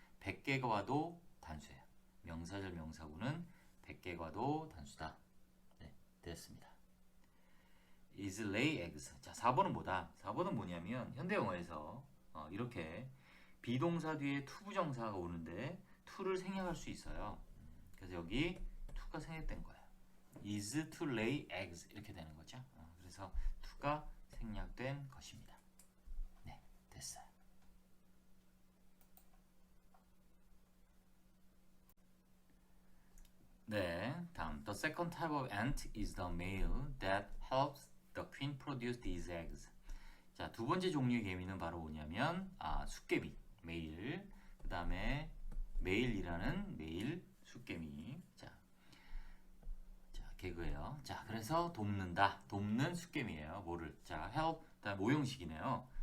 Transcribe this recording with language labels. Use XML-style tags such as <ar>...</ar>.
<ko>100개가 와도 단수예요. 명사절 명사구는 100개가 와도 단수다. 네, 됐습니다.</ko> <en>is lay eggs.</en> <ko>자, 4번은 뭐다? 4번은 뭐냐면 현대 영어에서 이렇게 비동사 뒤에 to 부정사가 오는데 to를 생략할 수 있어요. 그래서 여기 to가 생략된 거예요.</ko> <en>is to lay eggs</en> <ko>이렇게 되는 거죠. 그래서 to가 생략된 것입니다. 네, 됐어요. 네, 다음</ko> <en>The second type of ant is the male that helps the queen produce these eggs.</en> <ko>자, 두 번째 종류의 개미는 바로 뭐냐면 숫개미, 메일. 그 다음에 메일이라는 메일 숫개미. 자, 개그예요. 자, 그래서 돕는 숫개미예요. 뭐를? 자, help. 그다음 모형식이네요.</ko>